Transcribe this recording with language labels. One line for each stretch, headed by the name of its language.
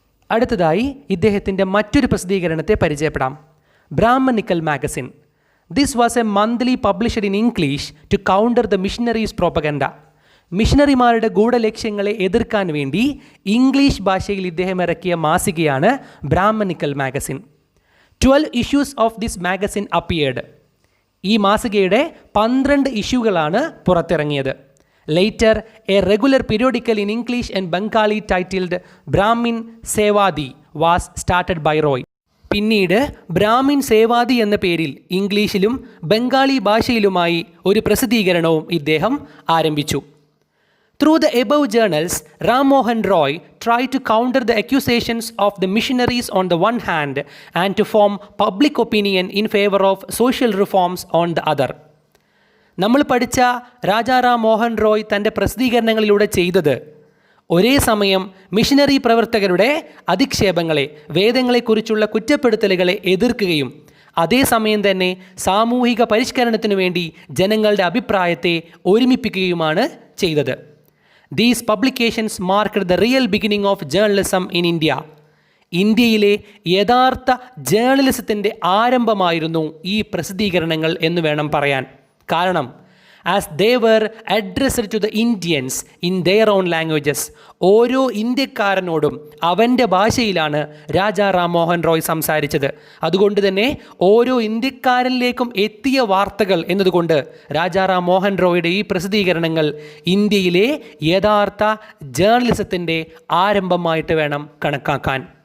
Malayalam: അടുത്തതായി ഇദ്ദേഹത്തിൻ്റെ മറ്റൊരു പ്രസിദ്ധീകരണത്തെ പരിചയപ്പെടാം.
English: Brahminical magazine. This was a monthly published in English to counter the missionaries propaganda.
Malayalam: മിഷണറിമാരുടെ ഗൂഢലക്ഷ്യങ്ങളെ എതിർക്കാൻ വേണ്ടി ഇംഗ്ലീഷ് ഭാഷയിൽ ഇദ്ദേഹം ഇറക്കിയ മാസികയാണ് Brahmanical magazine.
English: 12 issues of this magazine appeared.
Malayalam: ഈ മാസികയുടെ 12 ഇഷ്യൂകളാണ് പുറത്തിറങ്ങിയത്.
English: Later, a regular periodical in English and Bengali titled Brahmin Sevadi was started by Roy.
Malayalam: പിന്നീട് ബ്രാഹ്മിൻ സേവാദി എന്ന പേരിൽ ഇംഗ്ലീഷിലും ബംഗാളി ഭാഷയിലുമായി ഒരു പ്രസിദ്ധീകരണവും ഇദ്ദേഹം ആരംഭിച്ചു.
English: Through the above journals, Ram Mohan Roy tried to counter the accusations of the missionaries on the one hand and to form public opinion in favor of social reforms on the other.
Malayalam: നമ്മൾ പഠിച്ച രാജാ റാം മോഹൻ റോയ് തൻ്റെ പ്രസിദ്ധീകരണങ്ങളിലൂടെ ചെയ്തത് ഒരേ സമയം missionary പ്രവർത്തകരുടെ അധിക്ഷേപങ്ങളെ, വേദങ്ങളെക്കുറിച്ചുള്ള കുറ്റപ്പെടുത്തലുകളെ എതിർക്കുകയും അതേസമയം തന്നെ സാമൂഹിക പരിഷ്കരണത്തിനു വേണ്ടി ജനങ്ങളുടെ അഭിപ്രായത്തെ ഒരുമിപ്പിക്കുകയുമാണ് ചെയ്തത്.
English: These publications marked the real beginning of journalism in India.
Malayalam: ഇന്ത്യയിലെ യഥാർത്ഥ ജേർണലിസത്തിൻ്റെ ആരംഭമായിരുന്നു ഈ പ്രസിദ്ധീകരണങ്ങൾ എന്ന് വേണം പറയാൻ. കാരണം
English: as they were addressed to the Indians in their own languages.
Malayalam: ഓരോ ഇന്ത്യക്കാരനോടും അവൻ്റെ ഭാഷയിലാണ് രാജാ റാം മോഹൻ റോയ് സംസാരിച്ചത്. അതുകൊണ്ട് തന്നെ ഓരോ ഇന്ത്യക്കാരനിലേക്കും എത്തിയ വാർത്തകൾ എന്നതുകൊണ്ട് രാജാ റാം മോഹൻ റോയുടെ ഈ പ്രസിദ്ധീകരണങ്ങൾ ഇന്ത്യയിലെ യഥാർത്ഥ ജേർണലിസത്തിൻ്റെ ആരംഭമായിട്ട് വേണം കണക്കാക്കാൻ.